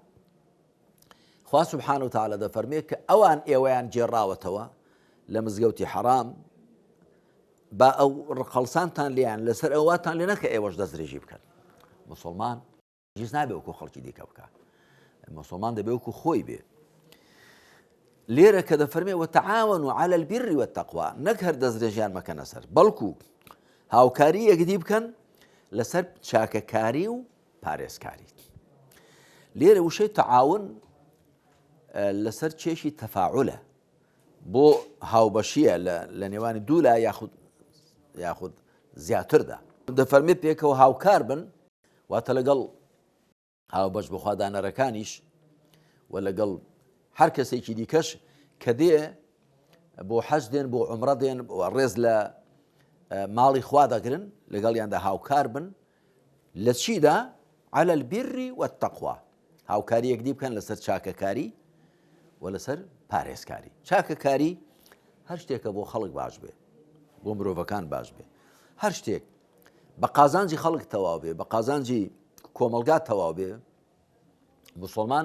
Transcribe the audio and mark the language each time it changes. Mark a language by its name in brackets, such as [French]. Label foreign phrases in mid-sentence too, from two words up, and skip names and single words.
[Central Kurdish] خوا سبحانه وتعالى دەفەرمێ کە ئەوان ئێوەیان جێڕاوەتەوە لە مزگەوتی حەرام با ئەو ڕقەڵسانتان لێیان لەسەر ئەواتان لێ نەکە ئێوەش دەستدرێژی بکەن موسڵمان هیچ نابێ وەکو خەڵکی دیکە بکە موسڵمان دەبێ وەکو خۆی بێ لێرە کە دەفەرمێ [Arabic] وتعاونوا على البر والتقوى [Central Kurdish] نەک هەر دەستدرێژیان مەکەنە سەر بەڵکو هاوکاری یەکدی بکەن لەسەر چاکەکاری و پارێزکاری لێرە وشەی تەعاون لەسەر چێشی تەفاعولە بۆ هاوبەشیە لە نێوانی دوو لا یاخود زیاتردا دەفەرمێ پێکەوە هاوکار بن واتە لەگەڵ هاوبەش بەخوادانەرەکانیش و لەگەڵ هەر کەسێکی دیکەش کە دێ بۆ حەج دێن بۆ عومرە دێن ڕێز لە ماڵی خوا دەگرن لەگەڵیاندا هاوکار بن لە چیدا [Arabic] على البر والتقوى [Central Kurdish] هاوکاری یەکدی بکەن لەسەر چاکەکاری و لەسەر پارێزکاری چاکەکاری هەر شتێکە بۆ خەڵک باش بێ بۆ مرۆڤەکان باش بێ هەر شتێک بە قازانجی خەڵک تەواو بێ بە قازانجی کۆمەلگا تەواو بێ موسڵمان